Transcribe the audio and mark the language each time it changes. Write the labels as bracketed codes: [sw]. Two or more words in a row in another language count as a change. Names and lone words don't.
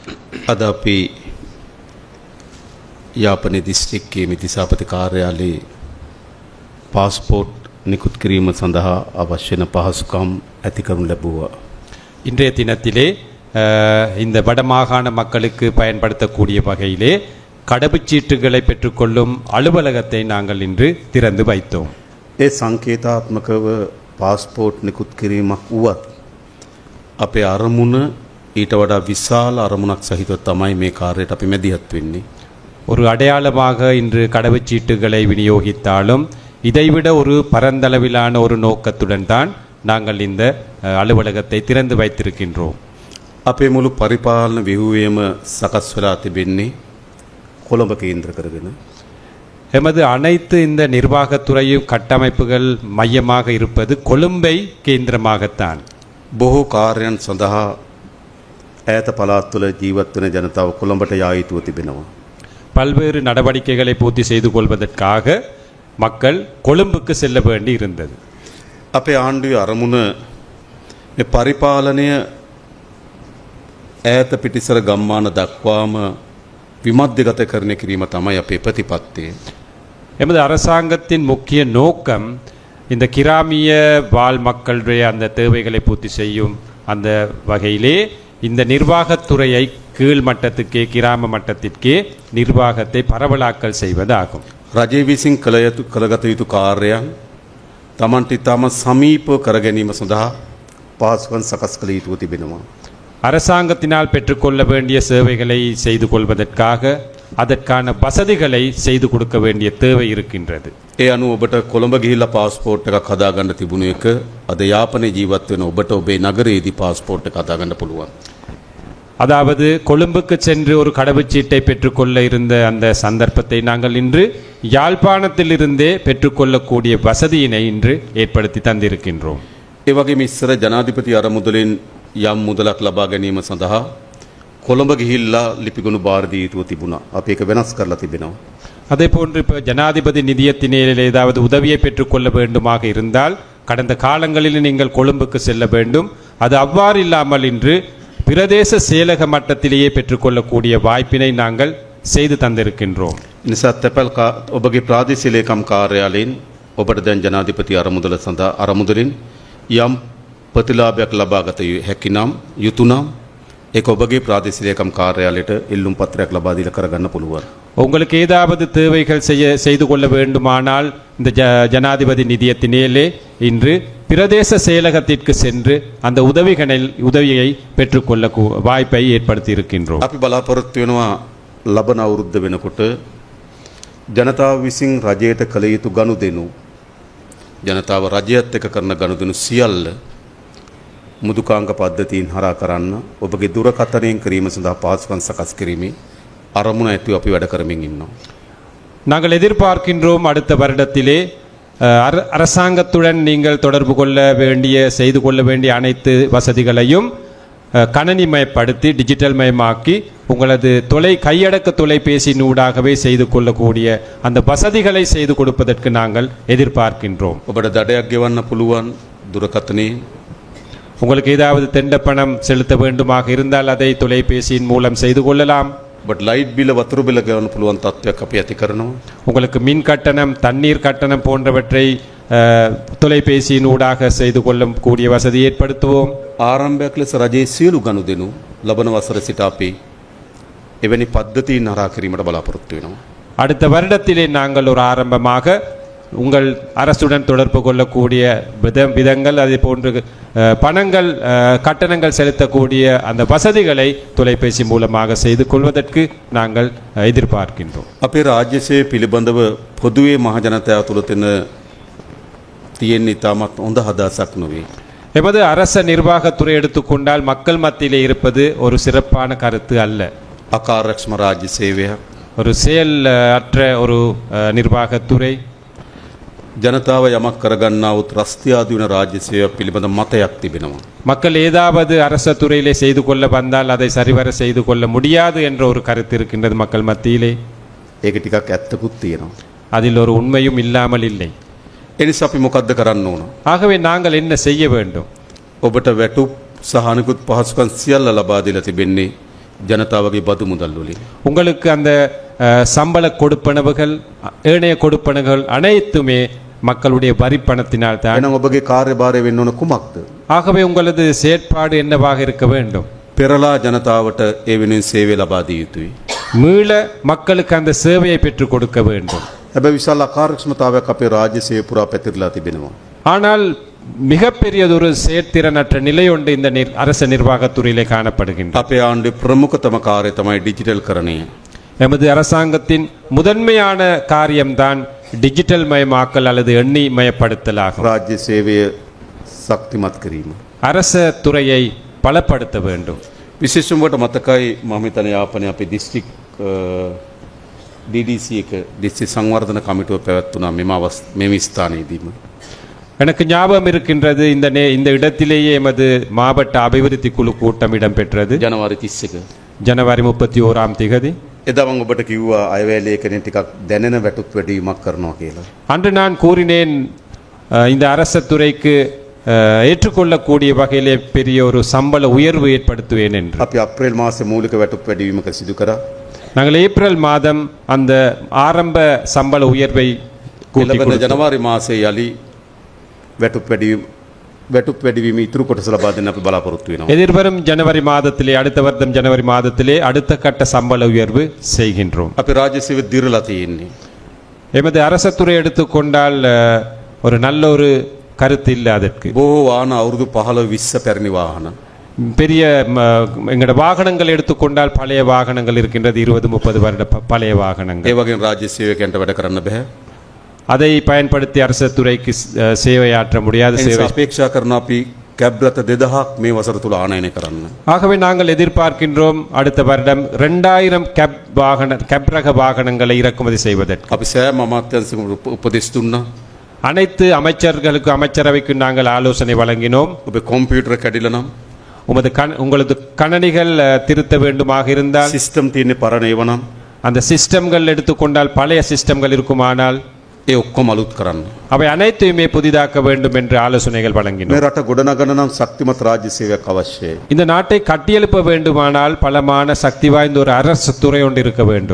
[si] අද අපි යාපනයේ දිස්ත්‍රික්කයේ මිතිසාපති කාර්යාලයේ පාස්පෝර්ට් නිකුත් කිරීම சந்தா අවශ්‍ය වෙන පහසුකම් ඇති කරනු ලැබුවා. [ta] இன்றைய தினத்திலே இந்த வடமாகாண மக்களுக்கு பயன்படுத்தக்கூடிய வகையிலே கடவுச்சீட்டுகளை பெற்றுக்கொள்ளும் அலுவலகத்தை நாங்கள் இன்று திறந்து வைத்தோம். [si] ඒ සංකේතාත්මකව පාස්පෝර්ට් නිකුත් කිරීමක් වුවත් අපේ අරමුණ ඊට වඩා විශාල අරමුණක් සහිතව තමයි මේ කාර්යයට අපි මැදිහත් වෙන්නේ. [ta] ஒரு அடையாளமாக இன்று கடவுச்சீட்டுகளை விநியோகித்தாலும் இதைவிட ஒரு பரந்தளவிலான ஒரு நோக்கத்துடன் தான் நாங்கள் இந்த அலுவலகத்தை திறந்து வைத்திருக்கின்றோம். [si] අපේ මුළු පරිපාලන ව්‍යුහයම සකස් වෙලා තිබෙන්නේ කොළඹ කේන්ද්‍ර කරගෙන. [ta] எமது அனைத்து இந்த நிர்வாகத்துறையும் கட்டமைப்புகள் மையமாக இருப்பது கொழும்பை கேந்திரமாகத்தான். [si] බොහෝ කාර්යයන් සඳහා ඈත පළාත් වල ජීවත් වෙන ජනතාව කොළඹට යා යුතුව තිබෙනවා. [ta] பல்வேறு நடவடிக்கைகளை பூர்த்தி செய்து கொள்வதற்காக மக்கள் கொழும்புக்கு செல்ல வேண்டி இருந்தது. [si] අපේ ආණ්ඩුවේ අරමුණ මේ පරිපාලනය ඈත පිටිසර ගම්මාන දක්වාම විමධ්‍යගත කරන කිරීම තමයි අපේ ප්‍රතිපත්තිය. [ta] எமது அரசாங்கத்தின் முக்கிய நோக்கம் இந்த கிராமிய வாழ் மக்களுடைய அந்த தேவைகளை பூர்த்தி செய்யும் அந்த வகையிலே இந்த நிர்வாகத்துறையை கீழ் மட்டத்துக்கே கிராம மட்டத்திற்கே நிர்வாகத்தை பரவலாக்கல் செய்வதாகும். [si] රජය විසින් කළගත යුතු කාර්යයන් තමන්ට ඉතාම සමීපව කර ගැනීම සඳහා පහසුකම් සකස් කළ යුතුව තිබෙනවා. [ta] அரசாங்கத்தினால் பெற்றுக்கொள்ள வேண்டிய சேவைகளை செய்து கொள்வதற்காக அதற்கான வசதிகளை செய்து கொடுக்க வேண்டிய தேவை இருக்கின்றது. [si] ඒ අනුව ඔබට කොළඹ ගිහිල්ලා පාස්පෝර්ට් එකක් හදාගන්න තිබුණු එක අද යාපනයේ ජීවත් වෙන ඔබට ඔබේ නගරයේදී පාස්පෝර්ට් එක හදාගන්න පුළුවන්. [ta] அதாவது கொழும்புக்கு சென்று ஒரு கடவுச்சீட்டை பெற்றுக்கொள்ள இருந்த அந்த சந்தர்ப்பத்தை நாங்கள் இன்று யாழ்ப்பாணத்திலிருந்தே பெற்றுக்கொள்ளக்கூடிய வசதியினை இன்று ஏற்படுத்தி தந்திருக்கின்றோம். [si] ඒ වගේම ඉස්සර ජනාධිපති අරමුදලින් යම් මුදලක් ලබා ගැනීම සඳහා කොළඹ ගිහිල්ලා ලිපිගොනු බාර දී යුතුව තිබුණා. අපි ඒක වෙනස් කරලා තිබෙනවා. [ta] அதே போன்று இப்போ ஜனாதிபதி நிதியத்தினில் ஏதாவது உதவியை பெற்றுக்கொள்ள வேண்டுமாக இருந்தால் கடந்த காலங்களில் நீங்கள் கொழும்புக்கு செல்ல வேண்டும். அது அவ்வாறு இல்லாமல் இன்று பிரதேச செயலக மட்டத்திலேயே பெற்றுக்கொள்ளக்கூடிய வாய்ப்பினை நாங்கள் செய்து தந்திருக்கின்றோம். [si] නිසා තැපැල් ඔබගේ ප්‍රාදේශීය ලේකම් කාර්යාලයෙන් ඔබට දැන් ජනාධිපති අරමුදල සඳහා අරමුදලින් යම් ප්‍රතිලාභයක් ලබා ගත හැකි නම් යුතු නම් ඒක ඔබගේ ප්‍රාදේශීය ලේකම් කාර්යාලයට ඉල්ලුම් පත්‍රයක් ලබා දීලා කරගන්න පුළුවන්. [ta] உங்களுக்கு ஏதாவது தேவைகள் செய்து கொள்ள வேண்டுமானால் இந்த ஜனாதிபதி நிதியத்தினேலே இன்று பிரதேச செயலகத்திற்கு சென்று அந்த உதவியை பெற்றுக்கொள்ள வாய்ப்பை ஏற்படுத்தி இருக்கின்றோம். [si] අපි බලාපොරොත්තු වෙනවා ලබන අවුරුද්ද වෙනකොට ජනතාව විසින් රජයට කළ යුතු ගනුදෙනු ජනතාව රජයත් එක්ක කරන ගනුදෙනු සියල්ල මුදුකාංග පද්ධතියින් හරහා කරන්න ඔබගේ දුරකථනයෙන් කිරීම සඳහා පහසුකම් සකස් කිරීමේ අරමුණ ඇතුව අපි වැඩ කරමින් ඉන්නවා. [ta] நாங்கள் எதிர்பார்க்கின்றோம் அடுத்த வருடத்திலே அரசாங்கத்துடன் நீங்கள் தொடர்பு கொள்ள வேண்டிய செய்து கொள்ள வேண்டிய அனைத்து வசதிகளையும் கணனிமயப்படுத்தி டிஜிட்டல் மயமாக்கி உங்களது கையடக்க தொலைபேசியினூடாகவே செய்து கொள்ளக்கூடிய அந்த வசதிகளை செய்து கொடுப்பதற்கு நாங்கள் எதிர்பார்க்கின்றோம். [si] ඔබට දඩයක් ගෙවන්න පුළුවන් දුරකථනයේ [ta] உங்களுக்கு ஏதாவது தெண்ட பணம் செலுத்த வேண்டுமாக இருந்தால் அதை தொலைபேசியின் மூலம் செய்து கொள்ளலாம். [en] but light bill [si] වතුර බිල ගෙවන්න පුළුවන් තත්ත්වයක් අපි ඇති කරනවා. [ta] உங்களுக்கு மின் கட்டணம் தண்ணீர் கட்டணம் போன்றவற்றை தொலைபேசியின் ஊடாக செய்து கொள்ளக்கூடிய வசதி ஏற்படுத்துவோம். [si] ආරම්භයක් ලෙස රජයේ සියලු ගනුදෙනු ලබන වසර සිට අපි එවැනි පද්ධතීන් හරහා කිරීමට බලාපොරොත්තු වෙනවා. [ta] அடுத்த வருடத்திலே நாங்கள் ஒரு ஆரம்பமாக உங்கள் அரசுடன் தொடர்பு கொள்ளக்கூடிய விதங்கள் அதே போன்று பணங்கள் கட்டணங்கள் செலுத்தக்கூடிய அந்த வசதிகளை தொலைபேசி மூலமாக செய்து கொள்வதற்கு நாங்கள் எதிர்பார்க்கின்றோம். [si] අපේ රාජ්‍ය සේවය පිළිබඳව පොදුවේ මහ ජනතාව තුළ තියෙන ඉතාමත් හොඳ හදසක් නොවේ. [ta] எமது அரச நிர்வாகத்துறை எடுத்துக்கொண்டால் மக்கள் மத்தியிலே இருப்பது ஒரு சிறப்பான கருத்து அல்ல. [si] අකාර්යක්ෂම රාජ්‍ය සේවය [ta] ஒரு செயல் அற்ற ஒரு நிர்வாகத்துறை [si] ජනතාව යමක් කරගන්නාවුත් රස්තියාදී වෙන රාජ්‍ය සේවය පිළිබඳ මතයක් තිබෙනවා. [ta] மக்கள் ஏதாவது அரச துறையிலே செய்து கொள்ள வந்தால் அதை சரிவர செய்து கொள்ள முடியாது என்ற ஒரு கருத்து இருக்கின்றது மக்கள் மத்தியிலே. [si] ඒක ටිකක් ඇත්තකුත් තියෙනවා. [ta] அதில் ஒரு உண்மையும் இல்லாமல் இல்லை. [si] එනිසා අපි මොකද්ද කරන්න ඕන? [ta] ஆகவே நாங்கள் என்ன செய்ய வேண்டும்? [si] ඔබට වැටුප් සහ අනිකුත් පහසුකම් සියල්ල ලබා දීලා තිබෙන්නේ ජනතාවගේ බදු මුදල් වලින්. [ta] உங்களுக்கு அந்த சம்பள கொடுப்பனவுகள் ஏனைய கொடுப்பனவுகள் அனைத்துமே மக்களுடைய வரி பணத்தினால் தான். [si] එහෙනම් ඔබගේ කාර්යභාරය වෙන්න ඕන කුමක්ද? [ta] ஆகவே உங்களது செயற்பாடு என்னவாக இருக்க வேண்டும்? [si] පෙරලා ජනතාවට ඒ වෙනුවෙන් සේවය ලබා දිය යුතුයි. [ta] மீள மக்களுக்கு அந்த சேவையை பெற்றுக் கொடுக்க வேண்டும். [si] හැබැයි විශාල අකාර්යක්ෂමතාවයක් අපේ රාජ්‍ය සේවය පුරා පැතිරලා තිබෙනවා. [ta] ஆனால் மிகப்பெரியதொரு செயற்திறனற்ற நிலை ஒன்று இந்த அரச நிர்வாகத்துறையிலே காணப்படுகின்றது. [si] අපේ ආණ්ඩුවේ ප්‍රමුඛතම කාර්යය තමයි ඩිජිටල් කරණය. [ta] எமது அரசாங்கத்தின் முதன்மையான காரியம்தான் டிஜிட்டல் மயமாக்கல் அல்லது எண்ணி மயப்படுத்தலாகும். [si] රාජ්‍ය සේවය ශක්තිමත් කිරීම. [ta] அரச துறையை பலப்படுத்த வேண்டும். [si] විශේෂයෙන්ම මතකයි මම හිතන්නේ යාපනයේ අපේ දිස්ත්‍රික් DDC එක දිස්ත්‍රික් සංවර්ධන කමිටුව පැවැත්වුණා මෙම ස්ථානයේදීම. [ta] எனக்கு ஞாபகம் இருக்கின்றது இந்த இடத்திலேயே எமது மாவட்ட அபிவிருத்தி குழு கூட்டம் இடம்பெற்றது. [si] ජනවාරි 31 [ta] ஜனவரி 31ஆம் தேதி. [si] එදා මම ඔබට කිව්වා අයවැය ලේඛනයෙන් ටිකක් දැනෙන වැටුප් වැඩිවීමක් කරනවා කියලා. [ta] அன்று நான் கூறினேன் இந்த அரச துறைக்கு ஏற்றுக்கொள்ளக்கூடிய வகையிலே பெரிய ஒரு சம்பள உயர்வு ஏற்படுத்துவேன் என்று. [si] අපි අප්‍රේල් මාසේ මූලික වැටුප් වැඩිවීමක සිදු කරා. [ta] நாங்கள் ஏப்ரல் மாதம் அந்த ஆரம்ப சம்பள உயர்வை கூட்டி [si] ලබන ජනවාරි මාසේ යලි වැටුප් වැඩිවීම ඉතුරු කොටස ලබා දෙන්න අපි බලාපොරොත්තු වෙනවා. [ta] எதிர்வரும் ஜனவரி மாதத்திலே அடுத்த வருடம் ஜனவரி மாதத்திலே அடுத்த கட்ட சம்பள உயர்வு செய்கின்றோம். [si] අපි රාජ්‍ය සේවය දිරලා තියෙන්නේ. [ta] எமது அரசத்துறை எடுத்துக்கொண்டால் ஒரு நல்ல ஒரு கருத்து இல்லை அதற்கு. [si] බොහෝ වාහන අවුරුදු 15-20 පැරණි වාහන. [ta] பெரிய எங்களோட வாகனங்கள் எடுத்துக்கொண்டால் பழைய வாகனங்கள் இருக்கின்றது 20-30 வருட பழைய வாகனங்கள். [si] ඒ වගේම රාජ්‍ය සේවකයන්ට වැඩ කරන්න බෑ. [ta] அதை பயன்படுத்தி அரசு துறைக்கு சேவையாற்ற முடியாத சேவை. [si] අපේක්ෂා කරන අපි කැබ් රථ 2000ක් මේ වසර තුල ආනයනය කරන්න. [ta] ஆகவே நாங்கள் எதிர்பார்க்கின்றோம் அடுத்த வருடம் 2000 கேப் ரக வாகனங்களை இறக்குமதி செய்வதற்கு. [si] අපි සෑම අමාත්‍යංශයකම උපදෙස් දුන්නා. [ta] அனைத்து அமைச்சர்களுக்கு அமைச்சரவைக்கு நாங்கள் ஆலோசனை வழங்கினோம். [si] ඔබේ කම්පියුටර් කැඩිලා නම් [ta] உங்களது கணனிகள் திருத்த வேண்டுமாக இருந்தால் [si] සිස්ටම් තියෙන්නේ පරණ ඒවා නම් [ta] அந்த சிஸ்டம்கள் எடுத்துக்கொண்டால் பழைய சிஸ்டம்கள் இருக்குமானால் [si] ඒ ඔක්කොම අලුත් කරන්න. [ta] அவை அனைத்தையுமே புதிதாக்க வேண்டும் என்று ஆலோசனைகள் [si] මේ [ta] வழங்கினோம். [si] රට ගොඩනගන නම් ශක්තිමත් රාජ්‍ය සේවයක් අවශ්‍යයි. [ta] இந்த நாட்டை கட்டியெழுப்ப வேண்டுமானால் பலமான சக்தி வாய்ந்த ஒரு அரசு துறை ஒன்று இருக்க வேண்டும்.